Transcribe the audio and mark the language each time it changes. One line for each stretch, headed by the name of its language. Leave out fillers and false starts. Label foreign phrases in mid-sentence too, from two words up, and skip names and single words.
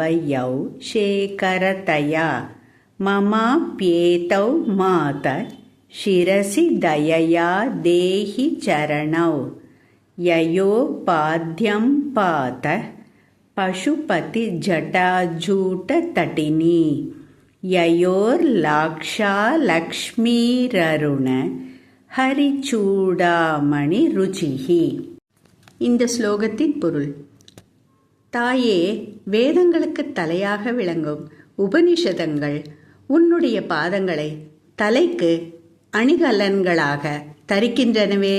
Sanskrit: यौ शेखरतया ममाप्येतौ मातः शिरसि दयया देहि चरणौ ययोपाद्यं पातः पशुपतिजटाजूटतटिनी ययोर्लाक्षा लक्ष्मीररुण ஹரிச்சூடாமணிருச்சிஹி.
Tamil: இந்த ஸ்லோகத்தின் பொருள்: தாயே, வேதங்களுக்கு தலையாக விளங்கும் உபனிஷதங்கள் உன்னுடைய பாதங்களை தலைக்கு அணிகலன்களாக தரிக்கின்றனவே.